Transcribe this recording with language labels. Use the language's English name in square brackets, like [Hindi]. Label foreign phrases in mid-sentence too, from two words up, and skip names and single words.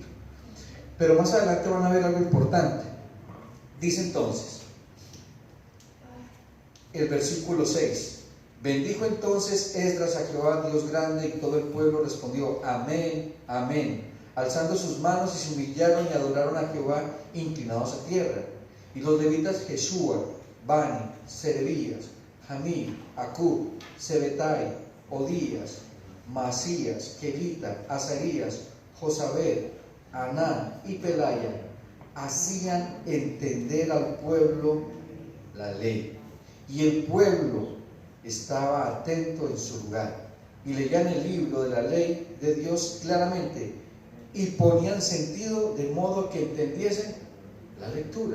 [Spanish] Pero más adelante van a ver algo importante. Dice entonces el versículo 6: bendijo entonces Esdras a Jehová Dios grande, y todo el pueblo respondió amén, amén, alzando sus manos, y se humillaron y adoraron a Jehová inclinados a tierra. Y los levitas Jeshua, Bani, Serebías, Jamí, Acub, Sebetai, Odías, Masías, Kelita, Azarías, Josabed, Anán y Pelaya hacían entender al pueblo la ley. Y el pueblo estaba atento en su lugar, y leían el libro de la ley de Dios claramente, y ponían sentido de modo que entendiesen la lectura.